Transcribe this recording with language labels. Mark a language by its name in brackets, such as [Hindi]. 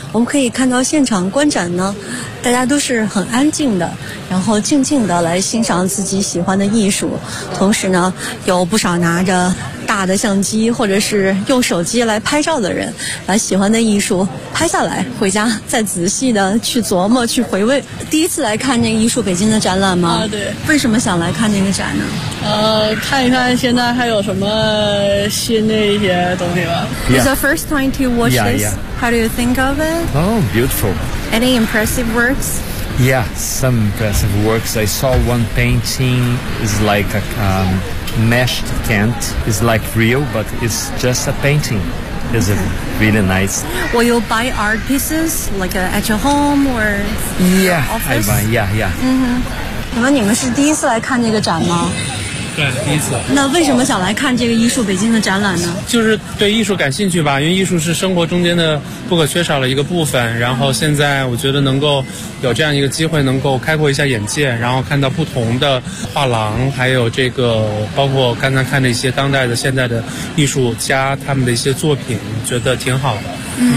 [Chinese] 我们可以看到现场观展呢，大家都是很安静的，然后静静的来欣赏自己喜欢的艺术，同时呢有不少拿着大的相机或者是用手机来拍照的人，把喜欢的艺术拍下来回家再仔细的去琢磨去回味。第一次来看那个艺术北京的展览吗？对。为什么想来看那个展呢？看一看现在还有什么新的一些东西吧。 [English] It's the first time to watch this. How do you think of it? Oh, beautiful. Any impressive works? Yeah, some impressive works. I saw one painting, it's like a meshed tent. It's like real, but it's just a painting. It's really nice. Will you buy art pieces, like at your home or yeah, office? I buy. Mm-hmm. [Chinese] 那么你们是第一次来看这个展吗？对，第一次。那为什么想来看这个艺术北京的展览呢？就是对艺术感兴趣吧，因为艺术是生活中间的不可缺少的一个部分，然后现在我觉得能够有这样一个机会能够开阔一下眼界，然后看到不同的画廊，还有这个包括刚才看的一些当代的现代的艺术家他们的一些作品，觉得挺好的。